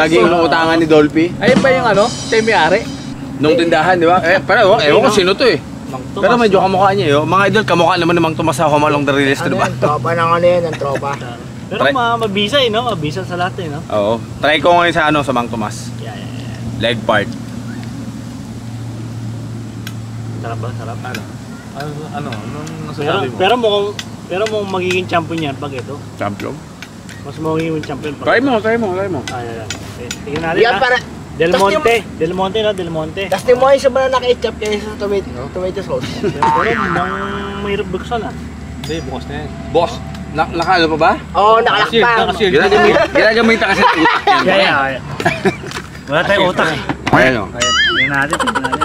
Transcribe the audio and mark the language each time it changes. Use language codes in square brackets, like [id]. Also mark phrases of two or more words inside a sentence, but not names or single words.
[tl] Lagi yung utangan ni Dolphy. Ayun ba yung ano? Siya yung may-ari? Nung tindahan, di ba? Pero ewan ko sino to eh. Mang Tomas. Pero medyo kamukha niya yun. Mga idol, kamukha naman ng Mang Tomas sa Home Along the Realist, di ba? Tropa ng ano yan, ang tropa. Pero mabisa no? Mabisa sa lahat no? Oo. Try ko ngayon sa ano, sa Mang Tomas. Yeah. [en] Leg part. [tl] Sarap ba? Sarap. Anong nasasabi mo? Pero mukhang magiging champion yan pag ito. Champion. Mas magiging champion pag Try mo. Ayan. Tingnan natin Yan ha. Del Monte. Del Monte, no? Del Monte. Tapos di mo yung sa [en] banana ketchup [tl] kaya sa [en] tomato sauce. [tl] Pero mahirap buksan ah. Hindi, bukas na yan. Boss, nakaano pa ba? Oo, nakalakpan. Nakasil. Ginagamit kasi ng utak yan. Kaya. Wala tayong utak eh. Ayan o. Ayan. Tingnan natin, tingnan natin.